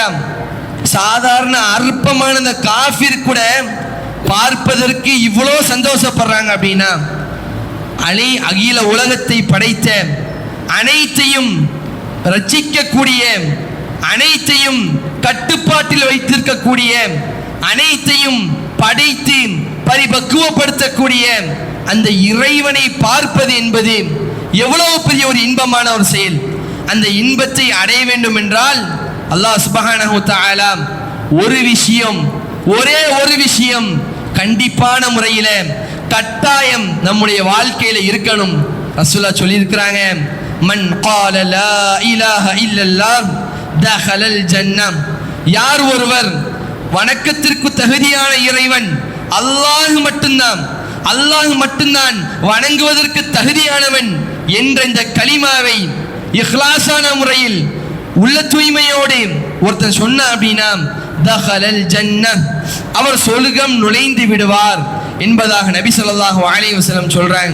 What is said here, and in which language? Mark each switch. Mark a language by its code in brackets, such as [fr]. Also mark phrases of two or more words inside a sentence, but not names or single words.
[ta] சாதாரண அற்பமான அந்த காஃபிர் கூட பார்ப்பதற்கு இவ்வளோ சந்தோஷப்படுறாங்க அப்படின்னா, அகில உலகத்தை படைத்த அனைத்தையும் ரட்சிக்கக்கூடிய, அனைத்தையும் கட்டுப்பாட்டில் வைத்திருக்கக்கூடிய, அனைத்தையும் படைத்து பரிபக்குவப்படுத்தக்கூடிய அந்த இறைவனை பார்ப்பது என்பது எவ்வளவு பெரிய ஒரு இன்பமான ஒரு செயல். அந்த இன்பத்தை அடைய வேண்டும் என்றால் [ar] الله سبحانه وتعالى [ta] ஒரே ஒரு விஷயம் கண்டிப்பான முறையில் கட்டாயம் நம்முடைய வாழ்க்கையில இருக்கணும். ரசூலுல்லாஹ் சொல்லி இருக்கிறாங்க, [ar] மன் قال لا اله الا الله دخل الجنة. [ta] யார் ஒருவர் வணக்கத்திற்கு தகுதியான இறைவன் அல்லாஹ் மட்டும்தான் வணங்குவதற்கு தகுதியானவன் என்ற இந்த கலிமாவை இஹ்லாஸான முறையில் உள்ள தூய்மையோடு ஒருத்தன் சொன்ன அப்படின்னா [ar] دخل الجنة, [ta] அவர் சொர்க்கம் நுழைந்து விடுவார் என்பதாக நபி [ar] صلى الله عليه وسلم [ta] சொல்றாங்க.